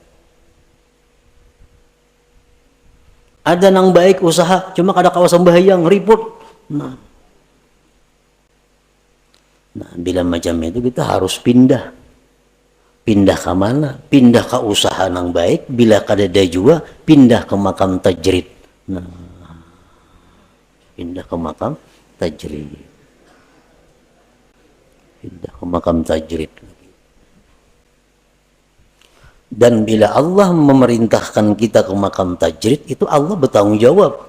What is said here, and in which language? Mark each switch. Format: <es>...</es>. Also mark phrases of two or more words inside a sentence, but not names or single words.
<bjn>Ada yang baik usaha, cuma kada kawasan bahayang, ribut.</bjn> <id>Nah, bila macam itu kita harus pindah. Pindah ke mana? Pindah ke usaha yang baik. Bila kada ada juga, pindah ke</id> <ar>مقام تجريد.</ar> <id>Nah, pindah ke</id> <ar>مقام تجريد.</ar> <id>Pindah ke</id> <ar>مقام تجريد.</ar> <id>Dan bila Allah memerintahkan kita ke</id> <ar>مقام تجريد,</ar> <id>itu Allah bertanggung jawab.</id>